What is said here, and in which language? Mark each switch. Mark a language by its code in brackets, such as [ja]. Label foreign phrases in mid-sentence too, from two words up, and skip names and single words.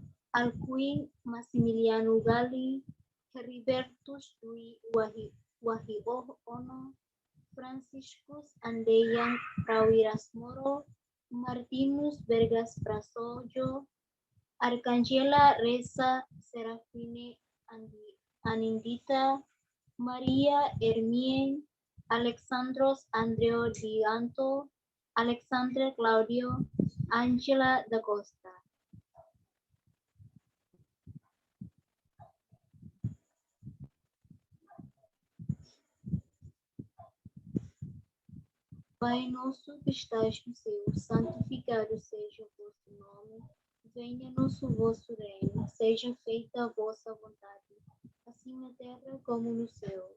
[pt] Alcuin Massimiliano Galli, Heribertus Dwi Wahiono, Franciscus Andeyang Prawirasmoro, Martinus Bergas Prasojo, Arcangela Reza Serafine Anindita, Maria Hermien, Alexandros Andreo Dianto, Alexandra Claudio, Angela da Costa. Pai nosso que estás no céu, santificado seja o vosso nome, venha nosso vosso reino, seja feita a vossa vontade, assim na terra como no céu.